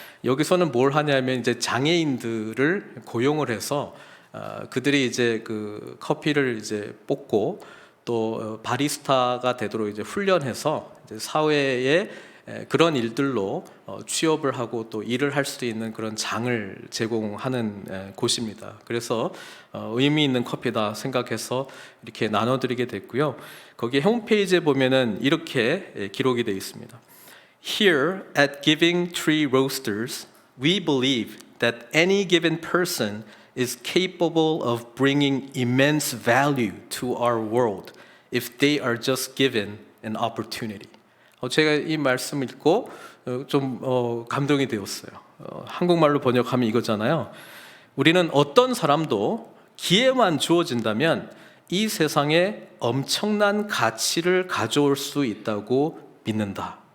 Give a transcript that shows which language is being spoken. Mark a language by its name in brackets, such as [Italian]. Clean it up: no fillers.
[Korean] 여기서는 뭘 하냐면 이제 장애인들을 고용을 해서 그들이 이제 그 커피를 이제 볶고 또 바리스타가 되도록 이제 훈련해서 이제 사회에 그런 일들로 취업을 하고 또 일을 할 수 있는 그런 장을 제공하는 곳입니다. 그래서 의미 있는 커피다 생각해서 이렇게 나눠드리게 됐고요. 거기 홈페이지에 보면은 이렇게 기록이 되어 있습니다. [English] Here at Giving Tree Roasters, we believe that any given person is capable of bringing immense value to our world if they are just given an opportunity. [Korean] 제가 이 말씀 읽고 좀 감동이 되었어요. 한국말로 번역하면 이거잖아요. 우리는 어떤 사람도 기회만 주어진다면 이 세상에 엄청난 가치를 가져올 수 있다고 믿는다.